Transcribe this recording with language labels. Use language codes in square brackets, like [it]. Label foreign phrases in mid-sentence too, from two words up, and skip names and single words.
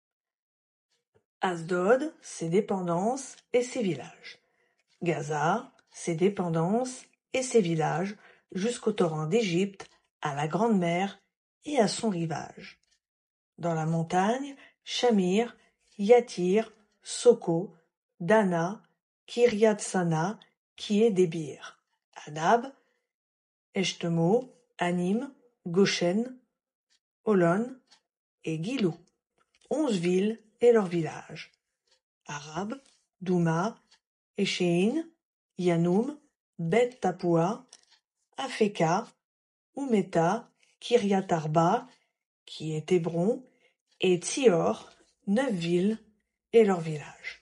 [fr] Asdod, ses dépendances et ses villages. Gaza, ses dépendances et ses villages jusqu'au torrent d'Égypte, à la Grande Mer et à son rivage. Dans la montagne, Shamir, Yatir, Soko, Dana, Kiryat-Sana, qui est Débir, Anab, Eshtemo, Anim, Goshen, Olon et Gilou, 11 villes et leurs villages. Arab, Douma, Eshéin, Yanoum, Bet-Tapua, Afeka, Oumeta, Kiryat-Arba, qui est Hébron, et Tsior, 9 villes et leurs villages.